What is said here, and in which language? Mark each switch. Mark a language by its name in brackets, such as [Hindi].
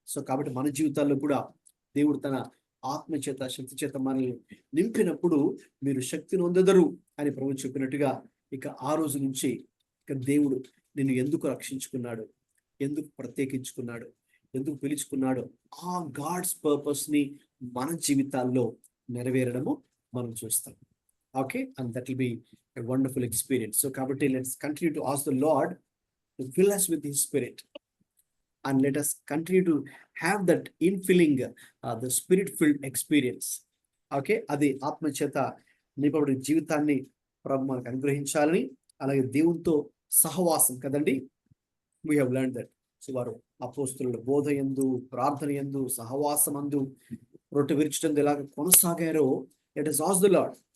[Telugu] So కాబట్టి మన జీవితాల్లో కూడా దేవుడు తన ఆత్మ చేత, శక్తి చేత మనల్ని నింపినప్పుడు మీరు శక్తిని పొందెదరు అని ప్రభు చెప్పినట్టుగా ఇక ఆ రోజు నుంచి ఇక దేవుడు నిన్ను ఎందుకు రక్షించుకున్నాడు, ఎందుకు ప్రత్యేకించుకున్నాడు, ఎందుకు పిలుచుకున్నాడో ఆ [English] God's purpose [Telugu] ని మన జీవితాల్లో నెరవేరడము మనం చూస్తాం. [English] Okay, and that will be a wonderful experience. So [Telugu] కాబట్టి [English] Let's continue to ask the lord to fill us with his spirit, and let us continue to have that infilling the spirit filled experience. [Telugu] Okay, అది ఆత్మచేత నింపబడిన జీవితాన్ని ప్రభు మనకు అనుగ్రహించాలని, అలాగే దేవునితో సహవాసం కదండి. [English] We have learn that. [Telugu] So వారు అపోస్తుల బోధ యందు, ప్రార్థన యందు, సహవాసమందు, రొట్టె విరుచటం ఎలాగ కొనసాగారో [English] Let us ask the Lord.